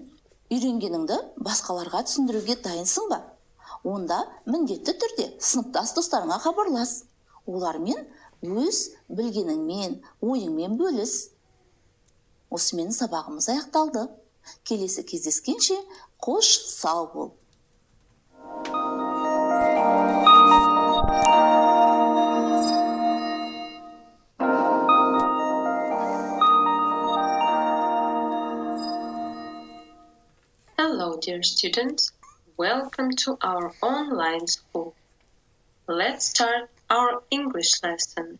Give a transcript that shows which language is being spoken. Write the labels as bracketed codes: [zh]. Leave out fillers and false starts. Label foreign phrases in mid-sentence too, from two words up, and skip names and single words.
[kk] Үйренгеніңді басқаларға түсіндіруге дайынсың ба? Онда міндетті түрде сыныптас достарыңа хабарлас. Олармен өз білгеніңмен, ойыңмен бөліс. Осымен сабағымыз аяқталды. Келесі кездескенше қош сау бол. [en] Hello, dear students. Welcome to our online school. Let's start our English lesson.